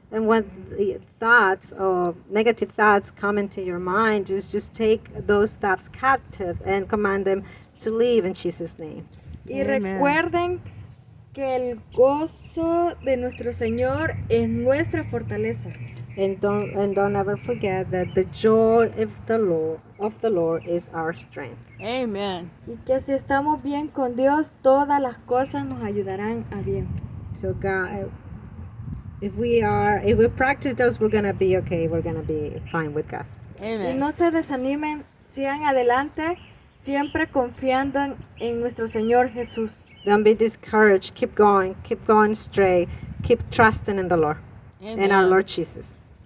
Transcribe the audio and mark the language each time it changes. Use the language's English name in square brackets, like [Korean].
[English] And when the thoughts or negative thoughts come into your mind, just take those thoughts captive and command them to leave in Jesus' name. [Spanish] Y [English] Amen. [Spanish] recuerden que el gozo de nuestro Señor es nuestra fortaleza. [English] And don't ever forget that the joy of the Lord is our strength. Amen. [Spanish] Y que si estamos bien con Dios, todas las cosas nos ayudarán a bien. [English] So God, if we practice those, we're gonna be okay. We're gonna be fine with God. [Spanish] Y [English] Amen. [Spanish] no se desanimen, sigan adelante, siempre confiando en nuestro Señor Jesús. [English] Don't be discouraged. Keep going straight. Keep trusting in the Lord and our Lord Jesus.